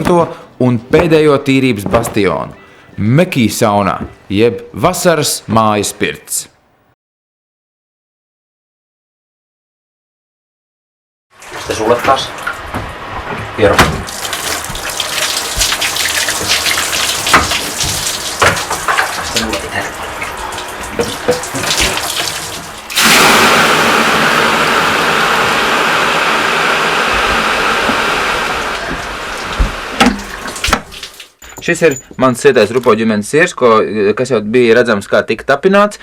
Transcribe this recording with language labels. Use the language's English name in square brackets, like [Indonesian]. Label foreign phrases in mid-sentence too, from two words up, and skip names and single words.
[Latvian] un pēdējo tīrības bastionu – Mekī saunā, jeb vasaras mājas pirts. [Finnish] Sitten sulle taas. Hiero. Sitten mulle itse. [Latvian] Šis ir mans sietais rupo ģimenes siers, kas jau bija redzams, kā tika tapināts.